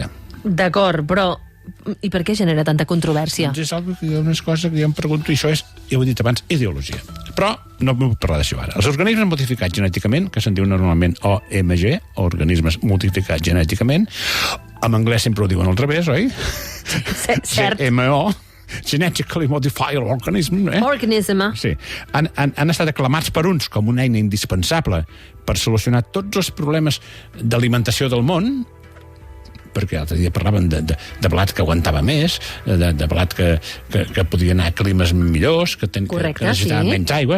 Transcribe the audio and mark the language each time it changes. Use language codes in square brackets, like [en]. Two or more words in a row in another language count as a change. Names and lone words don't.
[ca] D'acord, però i per què genera tanta controvèrsia? Doncs és unes coses que jo em pregunto, i això és, ja ho he dit abans, ideologia. Però no vull parlar d'això ara. Els organismes modificats genèticament, que se'n diu normalment OMG, organismes modificats genèticament, en anglès sempre ho diuen al revés, oi? Cert. [en] GMO, genetically modified organism, Organism. [ca] Sí. Han estat aclamats per uns com una eina indispensable per solucionar tots els problemes d'alimentació del món, perquè l'altre dia parlaven de blat que aguantava més, de blat que podia anar a climes millors, que necessitaven menys aigües.